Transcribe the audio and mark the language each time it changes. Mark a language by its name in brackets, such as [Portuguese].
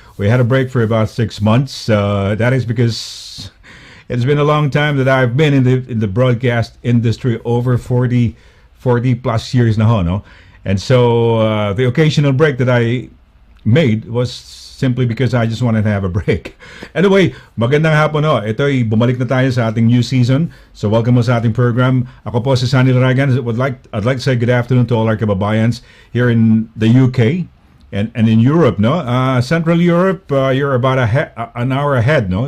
[English] We had a break for about 6 months. That is because it's been a long time that I've been in the broadcast industry, over 40 plus years [Filipino] na ho, [English] no? And so the occasional break that I made was simply because I just wanted to have a break. [Filipino] Anyway, magandang hapon ho. Ito'y bumalik na tayo sa ating new season. So welcome mo sa ating program. Ako po si Sonny Laragan. [English] I'd like to say good afternoon to all our kababayans here in the UK and in Europe, no? Central Europe, you're about an hour ahead, no?